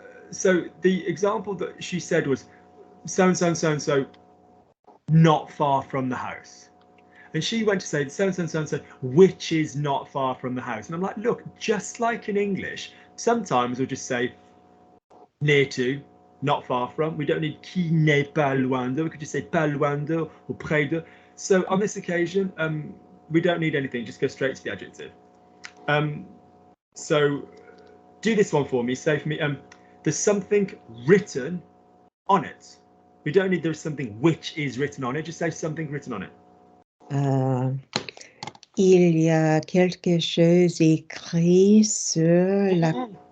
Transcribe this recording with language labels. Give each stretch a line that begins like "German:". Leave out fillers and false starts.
English: So the example that she said was so not far from the house. And she went to say so which is not far from the house. And I'm like, look, just like in English, sometimes we'll just say near to, not far from. We don't need
French: qui n'est pas loin de.
English: We could just say
French: pas loin de
English: or
French: près de.
English: So on this occasion, we don't need anything, just go straight to the adjective. So do this one for me. Say for me, there's something written on it. We don't need there's something which is written on it. Just say something written on it.
French: Il y a quelque chose écrit sur la...